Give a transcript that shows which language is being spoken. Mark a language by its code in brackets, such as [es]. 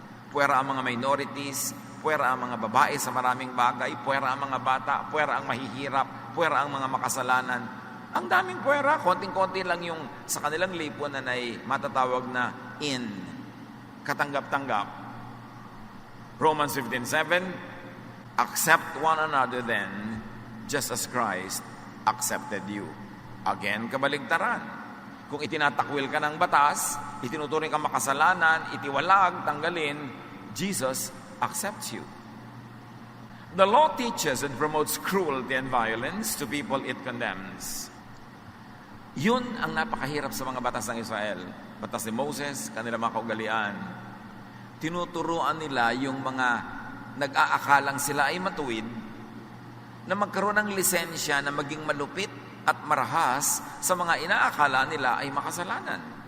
[tl] Puwera ang mga minorities, puwera ang mga babae sa maraming bagay, puwera ang mga bata, puwera ang mahihirap, puwera ang mga makasalanan. Ang daming puwera, konting-konti lang yung sa kanilang lipunan ay matatawag na in, katanggap-tanggap. [en] Romans 15:7, accept one another then, just as Christ accepted you. [tl] Again, kabaligtaran. Kung itinatakwil ka ng batas, itinuturing ka makasalanan, itiwalag, tanggalin, [en] Jesus accepts you. The law teaches and promotes cruelty and violence to people it condemns. [tl] Yun ang napakahirap sa mga batas ng Israel. Batas ni Moses, kanilang mga kaugalian. Tinuturuan nila yung mga nag-aakalang sila ay matuwid na magkaroon ng lisensya na maging malupit at marahas sa mga inaakala nila ay makasalanan.